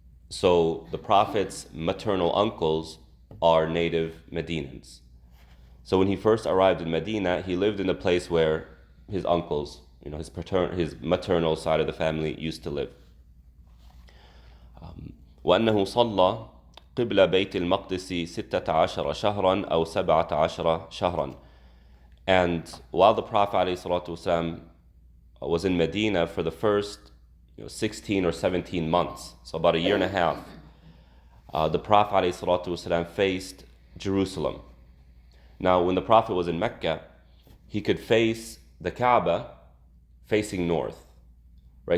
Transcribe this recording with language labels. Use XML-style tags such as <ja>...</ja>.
<en>So the Prophet's maternal uncles are native Medinans. So when he first arrived in Medina, he lived in a place where his uncles, his maternal side of the family used to live.</en> <ar>وأنه صلى قبل بيت المقدس 16 شهرا أو 17 شهرا.</ar> <en>And while the Prophet ﷺ was in Medina for the first 16 or 17 months, so about a year and a half, the Prophet ﷺ faced Jerusalem. Now, when the Prophet was in Mecca, he could face the Kaaba facing north. Right?</en>